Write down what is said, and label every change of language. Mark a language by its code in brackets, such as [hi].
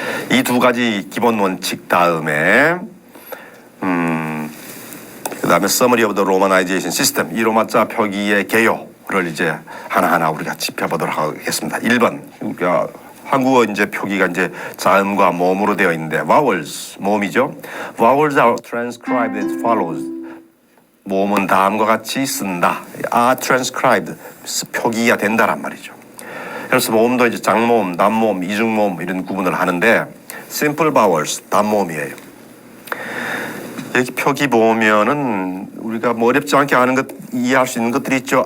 [ko] 이 두 가지 기본 원칙 다음에 그다음에 [en] Summary of the Romanization System, [ko] 이 로마자 표기의 개요를 이제 하나하나 우리가 짚어보도록 하겠습니다. 1번, 그러니까 한국어 이제 표기가 이제 자음과 모음으로 되어 있는데, vowels, 모음이죠. [en] vowels are transcribed as follows. [ko] 모음은 다음과 같이 쓴다. [en] are transcribed, [ko] 표기가 된다란 말이죠. 그래서 모음도 이제 장모음, 단모음, 이중모음 이런 구분을 하는데, [en] simple vowels, [ko] 단모음이에요. 여기 표기 보면은 우리가 뭐 어렵지 않게 아는 것, 이해할 수 있는 것들이 있죠.